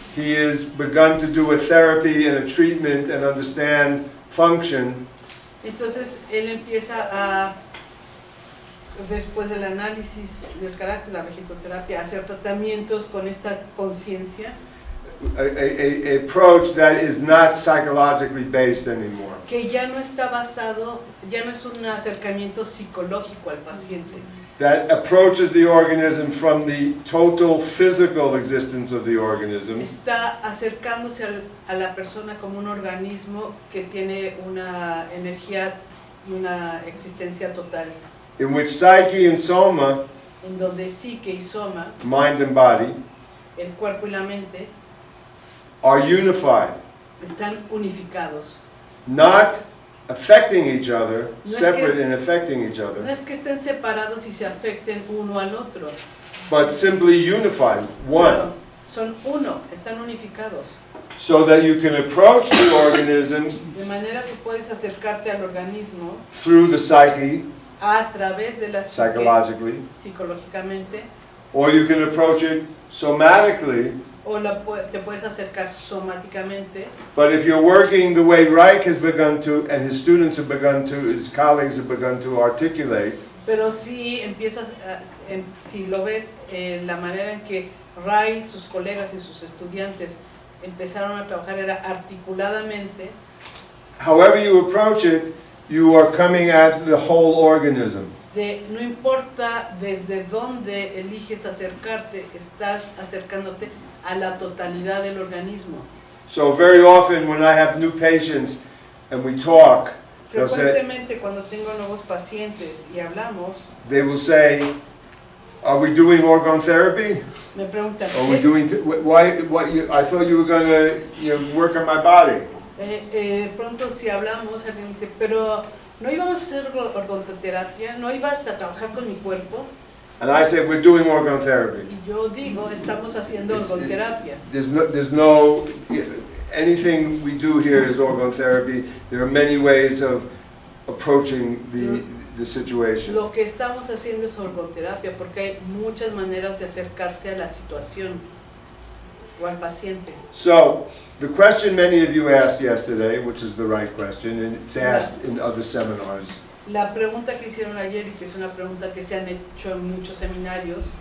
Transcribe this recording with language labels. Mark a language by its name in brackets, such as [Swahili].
[English] he has begun to do a therapy and a treatment and understand function. [Spanish] Entonces él empieza a, después del análisis del carácter, la vegetoterapia, a hacer tratamientos con esta conciencia. [English] A approach that is not psychologically based anymore. [Spanish] Que ya no está basado, ya no es un acercamiento psicológico al paciente. [English] That approaches the organism from the total physical existence of the organism. [Spanish] Está acercándose a la persona como un organismo que tiene una energía y una existencia total. [English] In which psyche and soma, [Spanish] En donde psique y soma, [English] mind and body, [Spanish] el cuerpo y la mente, [English] are unified, [Spanish] están unificados. [English] not affecting each other, [Spanish] No es [English] separate [Spanish] que- [English] and affecting each [Spanish] No [English] other, [Spanish] es que estén separados y se afecten uno al otro. [English] but simply unified, [Spanish] Claro, [English] one, [Spanish] son uno, están unificados. [English] so that you can approach the organism [Spanish] De manera que puedes acercarte al organismo [English] through the psyche, [Spanish] a través de la psique, [English] psychologically, [Spanish] psicológicamente, [English] or you can approach it somatically. [Spanish] o te puedes acercar somáticamente. [English] But if you're working the way Reich has begun to, and his students have begun to, his colleagues have begun to articulate, [Spanish] Pero si empiezas, si lo ves, la manera en que Ray, sus colegas y sus estudiantes empezaron a trabajar era articuladamente. [English] however you approach it, you are coming at the whole organism. [Spanish] No importa desde dónde eliges acercarte, estás acercándote a la totalidad del organismo. [English] So very often when I have new patients and we talk, they'll say, [Spanish] Frecuentemente cuando tengo nuevos pacientes y hablamos, [English] they will say, are we doing orgone therapy? [Spanish] me preguntan, [English] Are we doing, I thought you were going to work on my body. [Spanish] pronto si hablamos, alguien me dice, pero ¿no íbamos a hacer orgonoterapia? ¿No ibas a trabajar con mi cuerpo? [English] And I said, we're doing orgone therapy. [Spanish] Y yo digo, estamos haciendo orgonoterapia. [English] There's no, anything we do here is orgone therapy. There are many ways of approaching the situation. [Spanish] Lo que estamos haciendo es orgonoterapia porque hay muchas maneras de acercarse a la situación o al paciente. [English] So, the question many of you asked yesterday, which is the right question, and it's asked in other seminars, [Spanish] La pregunta que hicieron ayer y que es una pregunta que se han hecho en muchos seminarios,